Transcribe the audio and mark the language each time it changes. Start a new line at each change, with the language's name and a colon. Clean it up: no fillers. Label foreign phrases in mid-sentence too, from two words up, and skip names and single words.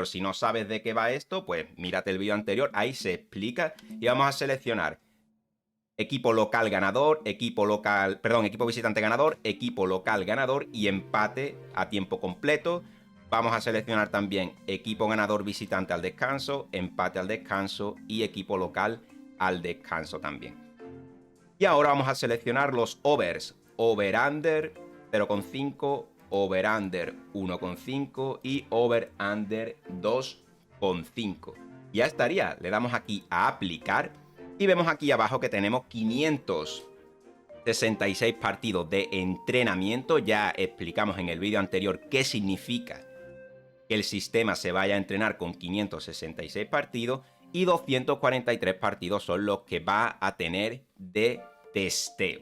Spanish: Si no sabes de qué va esto, pues mírate el vídeo anterior. Ahí se explica y vamos a seleccionar equipo local ganador, equipo visitante ganador, equipo local ganador y empate a tiempo completo. Vamos a seleccionar también equipo ganador visitante al descanso, empate al descanso y equipo local al descanso también. Y ahora vamos a seleccionar los overs. Over-under 0,5, over-under 1,5 y over-under 2,5. Ya estaría. Le damos aquí a aplicar y vemos aquí abajo que tenemos 566 partidos de entrenamiento. Ya explicamos en el vídeo anterior qué significa que el sistema se vaya a entrenar con 566 partidos y 243 partidos son los que va a tener de testeo.